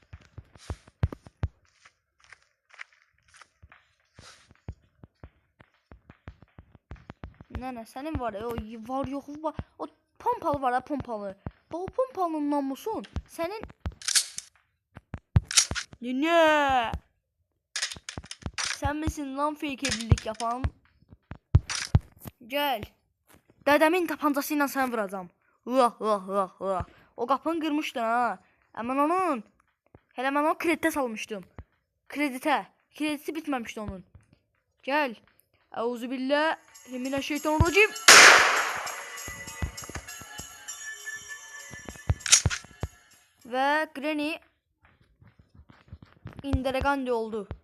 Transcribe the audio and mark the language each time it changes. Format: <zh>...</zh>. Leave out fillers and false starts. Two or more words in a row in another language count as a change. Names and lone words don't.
<az>Nənə, sənin var ya, o var yoxu var. O pompalı var ha, pompalı. Bax, o pompalının namusun sənin... Nənə!</az> <tr>Sən misin lan fake evlilik yapan?</tr> <az>Gəl. Dədəmin tapancası ilə səni vuracam. O qapını qırmışdın ha. Əmən onun. Hələ mən onu kreditə salmışdım. Krediti bitməmişdi onun. Gəl. Euzubillahimineşşeytanirracim. Və Granny Inderagandi oldu.</az>